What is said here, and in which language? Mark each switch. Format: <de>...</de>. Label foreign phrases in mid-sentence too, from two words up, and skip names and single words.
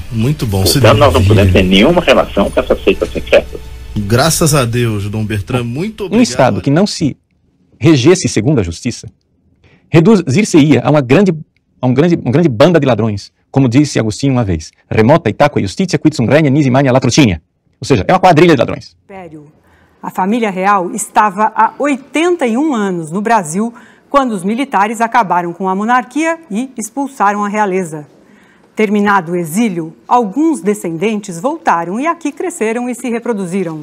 <pt>Muito bom. Então nós não podemos ter nenhuma relação com essas seitas secretas. Graças a Deus, Dom Bertrand, muito obrigado. Um Estado que não se regesse segundo a justiça reduzir-se-ia a uma grande banda de ladrões, como disse Agostinho uma vez.</pt> <la>Remota itaque justitia quid sum regna nisi magna latrocinha.</la> <pt>Ou seja, é uma quadrilha de ladrões. A família real estava há 81 anos no Brasil quando os militares acabaram com a monarquia e expulsaram a realeza. Terminado o exílio, alguns descendentes voltaram e aqui cresceram e se reproduziram.</pt>